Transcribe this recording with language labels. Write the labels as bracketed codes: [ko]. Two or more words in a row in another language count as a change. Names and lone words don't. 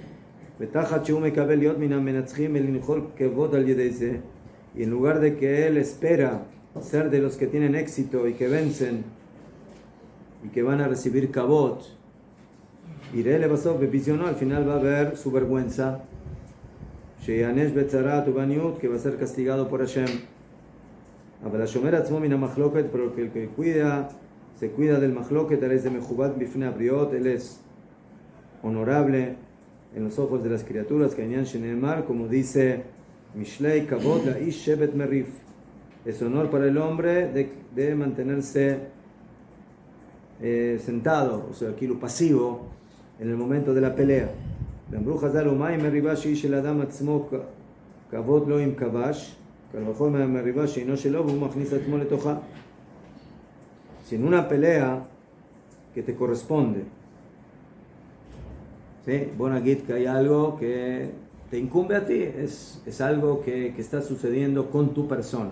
[es] Y en lugar de que él espera ser de los que tienen éxito y que vencen y que van a recibir kabot, y al final va a ver su vergüenza, que va a ser castigado por Hashem. Pero que el que se cuida del machloket, él es de [he] מכובד בפני הבריות, [es] él es honorable en los ojos de las criaturas, como dice Mishlei, [he] כבוד לאיש שבת מריב. [es] Es honor para el hombre de mantenerse sentado, o sea, aquí lo pasivo, en el momento de la pelea. Si en una pelea que te corresponde, ¿sí?, Bonagit, que hay algo que te incumbe a ti, es algo que está sucediendo con tu persona.